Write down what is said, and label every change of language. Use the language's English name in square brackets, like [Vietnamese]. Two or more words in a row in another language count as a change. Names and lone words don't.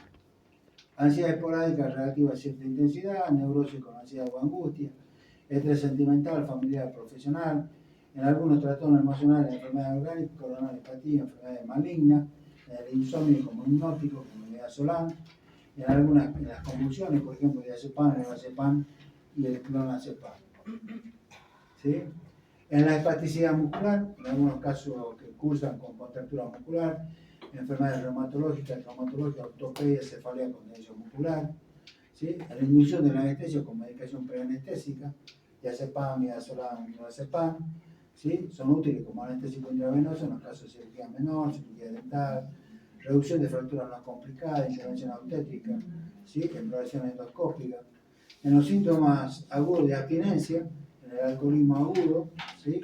[Spanish] Ansiedad esporádica relativa a cierta intensidad, neurosis con ansiedad o angustia, estrés sentimental, familiar, profesional, en algunos trastornos emocionales, enfermedades orgánicas, coronariopatía, enfermedades malignas, en el insomnio como hipnótico, como el midazolam, en las convulsiones, por ejemplo, el diazepam, el lorazepam y el clonazepam. ¿Sí? En la espasticidad muscular, en algunos casos que cursan con contractura muscular, enfermedades reumatológicas, traumatológicas, ortopedia, cefalea con tensión muscular. ¿Sí? En la inducción de la anestesia con medicación preanestésica, diazepam, midazolam, clonazepam. ¿Sí? Son útiles como anestésico intravenoso en los casos de cirugía menor, cirugía dental, reducción de fracturas no complicadas, intervención obstétrica, ¿sí? Exploración endoscópica. En los síntomas agudos de abstinencia, en el alcoholismo agudo, ¿sí?